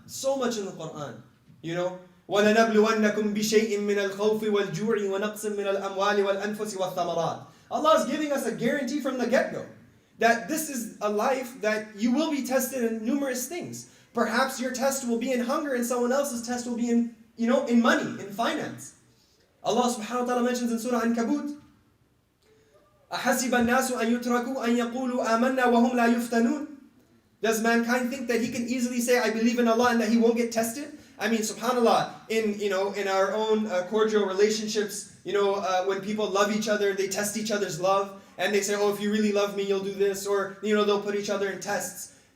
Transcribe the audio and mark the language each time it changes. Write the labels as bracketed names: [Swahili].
[English] So much in the Quran. [Arabic] وَلَنَبْلُوَنَّكُمْ بِشَيْءٍ مِّنَ الْخَوْفِ وَالْجُوعِ وَنَقْصٍ مِّنَ الْأَمْوَالِ وَالْأَنفُسِ وَالثَّمَرَاتِ. [English] Allah is giving us a guarantee from the get-go that this is a life that you will be tested in numerous things. Perhaps your test will be in hunger and someone else's test will be in money, in finance. Allah subhanahu wa ta'ala mentions in Surah Ankabut, [Arabic] أَحَسِبَ النَّاسُ أَن يُتْرَكُوا أَن يَقُولُوا آمَنَّا وَهُمْ لَا يُفْتَنُونَ. [English] Does mankind think that he can easily say, I believe in Allah, and that he won't get tested? I mean, subhanAllah, in our own cordial relationships, when people love each other, they test each other's love, and they say, oh, if you really love me, you'll do this, or, they'll put each other in tests.